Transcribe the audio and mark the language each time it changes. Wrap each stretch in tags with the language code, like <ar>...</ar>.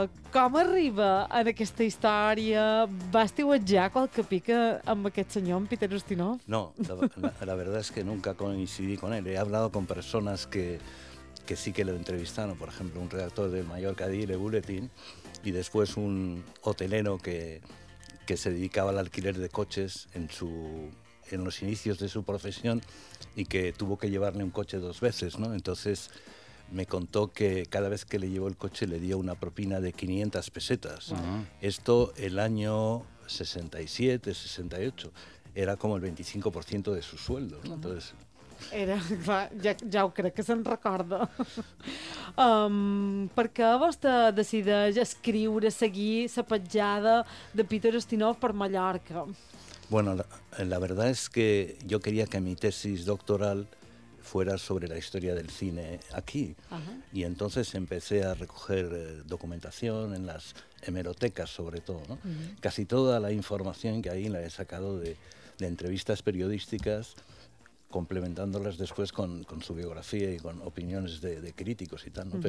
<ca>Com arriba en aquesta història? Va estiuetjar qualque pica amb aquest senyor, en Peter Ustinov?</ca> <es>No, la verdad es que nunca coincidí con él. He hablado con personas que sí que lo entrevistaron, por ejemplo, un redactor de Mallorca Daily Bulletin y después un hotelero que se dedicaba al alquiler de coches en los inicios de su profesión y que tuvo que llevarle un coche dos veces, ¿no? Entonces me contó que cada vez que le llevó el coche le dio una propina de 500 pesetas. Uh-huh. Esto el año 67, 68, era como el 25% de su sueldo, ¿no? Entonces...</es> <ca>Era, clar, ja ho crec que se'n recorda. Per què vostè decideix escriure, seguir la petjada de Peter Ustinov per Mallorca?</ca> <es>Bueno, la verdad es que yo quería que mi tesis doctoral fuera sobre la historia del cine aquí. Uh-huh. Y entonces empecé a recoger documentación en las hemerotecas, sobre todo, ¿no? Uh-huh. Casi toda la información que ahí la he sacado de entrevistas periodísticas, complementándolas después con su biografía y con opiniones de críticos y tal, ¿no? Uh-huh.</es>